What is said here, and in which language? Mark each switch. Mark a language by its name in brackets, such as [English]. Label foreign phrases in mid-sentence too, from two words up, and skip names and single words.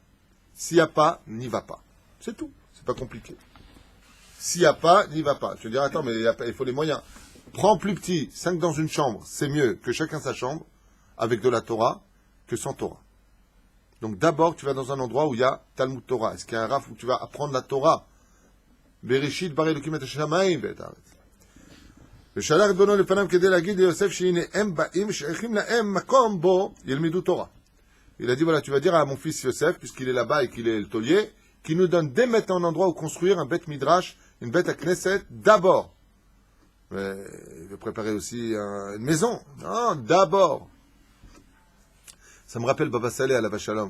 [French] S'il n'y a pas, n'y va pas. C'est tout. C'est pas compliqué. S'il n'y a pas, n'y va pas. Tu vas dire, attends, mais il faut les moyens. Prends plus petit, 5 dans une chambre, c'est mieux que chacun sa chambre, avec de la Torah, que sans Torah. Donc d'abord, tu vas dans un endroit où il y a [Hebrew] תלמוד תורה. [French] Est-ce qu'il y a un raf où tu vas apprendre la Torah? [Hebrew] בראשית ברא אלהים את השמים ואת הארץ. ושלח בנו לפניו כדי להגיד ליוסף שהנה הם באים שייכים להם מקום בו ילמדו תורה. [French] Il a dit, voilà, tu vas dire à mon fils Yosef, puisqu'il est là-bas et qu'il est le taulier, qu'il nous donne dès maintenant un endroit où construire un [Hebrew] בית מדרש, [French] une beth à Knesset, d'abord. Mais il veut préparer aussi une maison. Non, d'abord. Ça me rappelle Baba Saleh à la Vachalom.